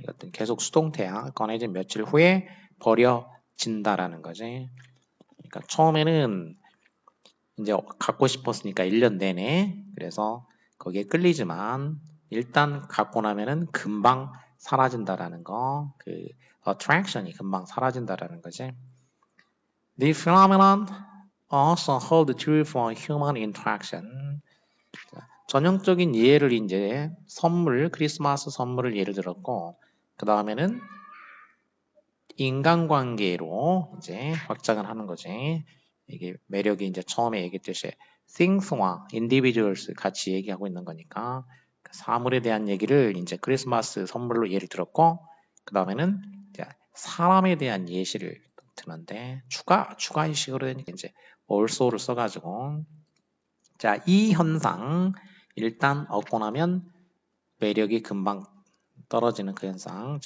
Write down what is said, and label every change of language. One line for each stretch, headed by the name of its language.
Korean: 이것도 계속 수동태야. 꺼내진 며칠 후에 버려진다라는 거지. 그러니까 처음에는 이제 갖고 싶었으니까 1년 내내 그래서 거기에 끌리지만 일단 갖고 나면은 금방 사라진다라는 거. 그 attraction이 금방 사라진다라는 거지.
English: The phenomenon also hold true for human interaction.
Korean: 전형적인 예를 이제 선물, 크리스마스 선물을 예를 들었고 그 다음에는 인간관계로 이제 확장을 하는 거지. 이게 매력이 이제 처음에 얘기했듯이 things와 individuals 같이 얘기하고 있는 거니까 그 사물에 대한 얘기를 이제 크리스마스 선물로 예를 들었고 그 다음에는 사람에 대한 예시를 드는데 추가 의식으로 되니까 이제 also를 써가지고 자, 이 현상 일단 얻고 나면 매력이 금방 떨어지는 그 현상.